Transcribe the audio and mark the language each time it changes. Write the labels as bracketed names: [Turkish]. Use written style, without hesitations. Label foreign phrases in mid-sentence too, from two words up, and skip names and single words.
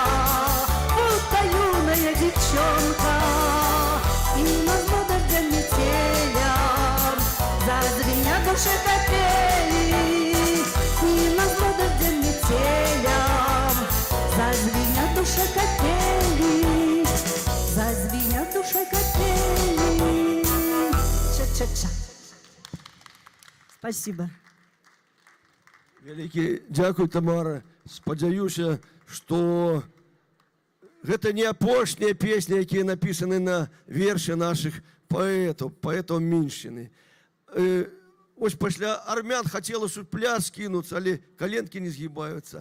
[Russian] юная девчонка, и назло дождям метелям зазвенят в душе капели, и назло дождям метелям зазвенят в душе капели, зазвенят в душе капели. Ча-ча-ча. Спасибо. [Ukrainian] Великий дякую, Тамара. [Belarusian] Спадзяюся, што гэта не апошнія песні, якія напісаны на вершы нашых паэтаў Міншчыны. Ось пасля армян хацелася ў пляс кінуцца, але каленкі не згібаюцца.